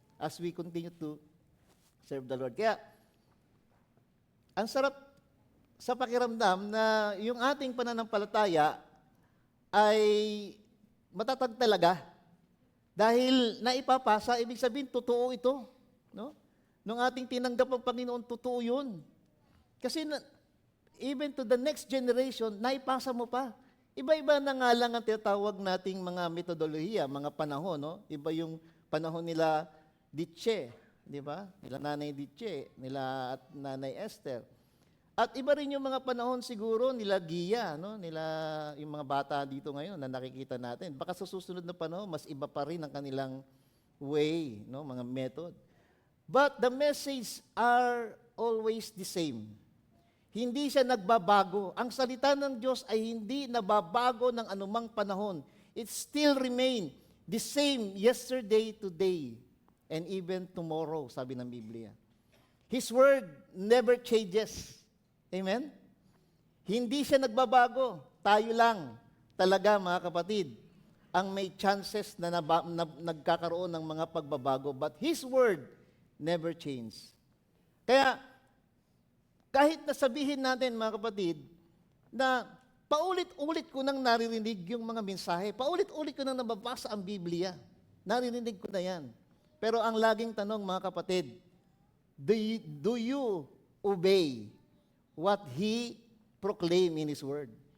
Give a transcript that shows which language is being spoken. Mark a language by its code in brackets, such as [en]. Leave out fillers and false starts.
[en] As we continue to serve the Lord. [tl] Kaya, ang sarap sa pakiramdam na yung ating pananampalataya ay matatag talaga. Dahil naipapasa, ibig sabihin, totoo ito. No? Nung ating tinanggap ang Panginoon, totoo yun. Kasi [en] even to the next generation, [tl] naipasa mo pa. Iba-iba na nga lang ang tinatawag nating mga metodolohiya, mga panahon. No? Iba yung panahon nila Ditche, di ba? Nila Nanay Ditche, nila at Nanay Esther. At iba rin yung mga panahon siguro nila Gia, no? Nila yung mga bata dito ngayon na nakikita natin. Baka sa susunod na panahon, mas iba pa rin ang kanilang way, no? Mga method. [en] But the message are always the same. [tl] Hindi siya nagbabago. Ang salita ng Diyos ay hindi nababago ng anumang panahon. [en] It still remain the same yesterday, today, and even tomorrow, [tl] sabi ng Biblia. [en] His word never changes. Amen? [tl] Hindi siya nagbabago. Tayo lang talaga, mga kapatid, ang may chances na nagkakaroon ng mga pagbabago. [en] But His word never changes. [tl] Kaya, kahit nasabihin natin, mga kapatid, na paulit-ulit ko nang naririnig yung mga mensahe, paulit-ulit ko nang nababasa ang Biblia, naririnig ko na yan. Pero ang laging tanong, mga kapatid, [en] do you obey what He proclaim in His Word?